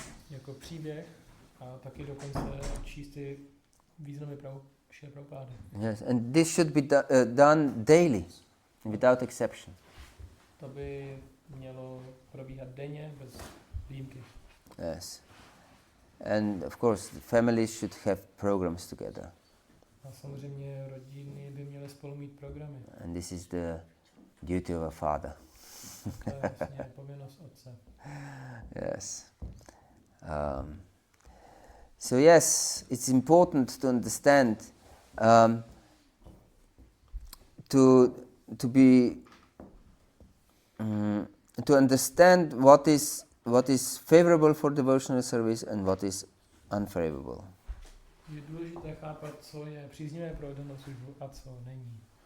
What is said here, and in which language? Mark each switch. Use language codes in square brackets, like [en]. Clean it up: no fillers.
[cs] Jako příběh a taky dokonce číst ty významy Srila Prabhupády. [en] Yes, and this should be done daily, without exception. [cs] To by mělo probíhat denně, bez výjimky. [en] Yes, and of course the families should have programs together. [cs] A samozřejmě rodiny by měly spolu mít programy. [en] And this is the duty of a father. [cs] To je vlastně povinnost otce. [en] Yes. So yes, it's important to understand, to understand what is favorable for devotional service and what is unfavorable. [cs] Je důležité chápat, co je příznivé pro oddanou službu a co není.